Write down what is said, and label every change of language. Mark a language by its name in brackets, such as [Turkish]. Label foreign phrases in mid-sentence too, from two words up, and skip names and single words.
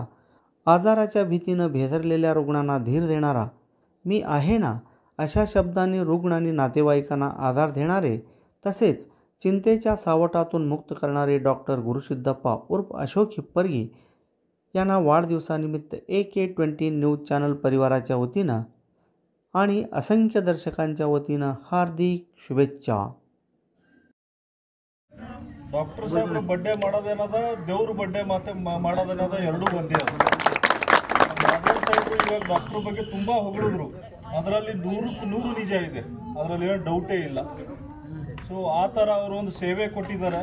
[Marathi] आजाराच्या भीतीनं भेदरलेल्या रुग्णांना धीर देणारा, मी आहे ना अशा शब्दांनी रुग्ण आणि नातेवाईकांना आधार देणारे, तसेच चिंतेच्या सावटातून मुक्त करणारे डॉक्टर गुरुसिद्धप्पा उर्फ अशोक हिप्परगी यांना वाढदिवसानिमित्त AK20 [English] news channel [Marathi] परिवाराच्या वतीनं आणि असंख्य दर्शकांच्या वतीनं हार्दिक शुभेच्छा. [Kannada] ಡಾಕ್ಟರ್ ಸಾಹೇಬ್ರ ಬರ್ಡೇ ಮಾಡೋದೇನದ, ದೇವ್ರ ಬರ್ಡೇ ಮಾಡೋದೇನದ, ಎರಡೂ ಒಂದೇ ಅದು. ಡಾಕ್ಟರ್ ಸಾಹೇಬ್ರು ಇವಾಗ ಡಾಕ್ಟರ್ ಬಗ್ಗೆ ತುಂಬ ಹೊಗಳಿದ್ರು. ಅದರಲ್ಲಿ 100ಕ್ಕೆ 100 ನಿಜ ಇದೆ, ಅದರಲ್ಲಿ ಏನು ಡೌಟೇ ಇಲ್ಲ. ಸೊ ಆ ಥರ ಅವರು ಒಂದು ಸೇವೆ ಕೊಟ್ಟಿದ್ದಾರೆ.